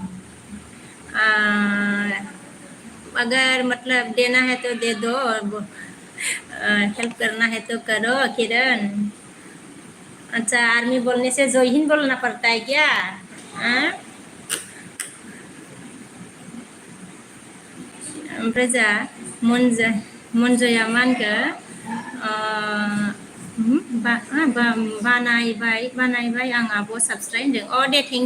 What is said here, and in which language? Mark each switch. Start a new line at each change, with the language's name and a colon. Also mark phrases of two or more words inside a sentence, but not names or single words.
Hindi: अगर मतलब देना है तो दे दो हेल्प करना है तो करो किरण अच्छा आर्मी बोलने से जय हिंद बोलना पड़ता है क्या
Bodo: ओमफ्राय जा मनजया मा होनखो बानायबाय आं आब' साबस्क्राइब होनदों दे थेंक